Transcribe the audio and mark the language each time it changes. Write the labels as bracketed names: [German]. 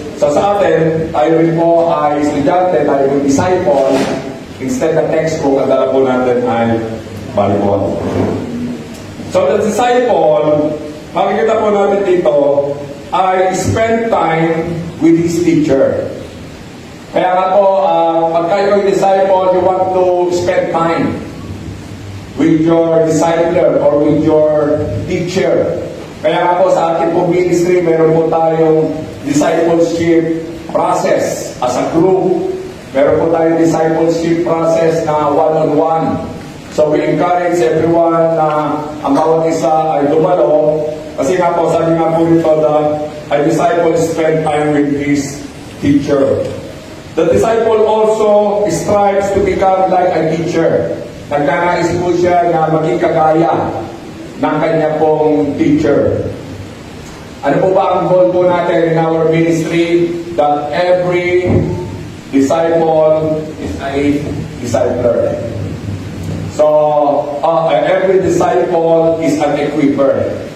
[Filipino] So sa atin, tayo rin po ay estudyante, tayo rin disciple, instead ng textbook, ang dala po natin ay Bible. [English] So the disciple, [Filipino] makikita po natin dito, [English] ay spend time with his teacher. [Filipino] Kaya nga po, pagka ikaw [English] disciple, you want to spend time with your discipler or with your teacher. [Filipino] Kaya nga po sa ating po ministry, meron po tayong discipleship process [English] as a group. [Filipino] Meron po tayong discipleship process na one-on-one. So [English] we encourage everyone [Filipino] na ang bawat isa ay dumalo. Kasi nga po, sabi nga po nito na [English] a disciple spend time with his teacher. The disciple also strives to become like a teacher. [Filipino] Nagkanais po siya na maging kagaya ng kanya pong teacher. Ano po ba ang goal po natin [English] in our ministry? That every disciple is a discipler. So, every disciple is an equiper.